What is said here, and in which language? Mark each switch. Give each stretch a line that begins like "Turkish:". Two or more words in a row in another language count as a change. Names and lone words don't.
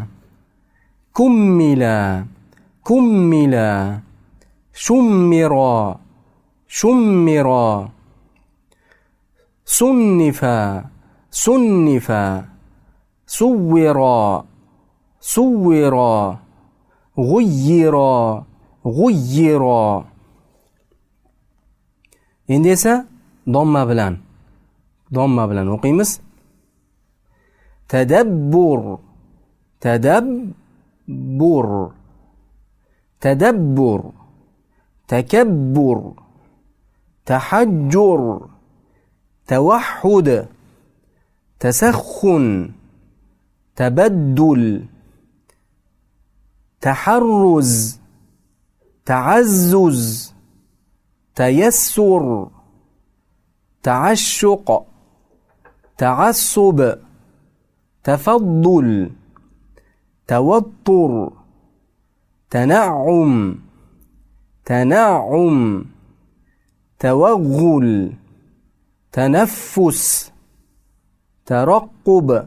Arabic: كملا كملا شمرا شمرا صنفا صنفا صورا صورا غيرا غيرا.
Uzbek: Endi esa domma bilan o'qiymiz.
Arabic: تدبر تدبر تدبر تكبر تحجر توحد تسخن تبدل تحرز تعزز تيسر تعشق تعصب تفضل توتر تنعم تنعم توغل تنفس ترقب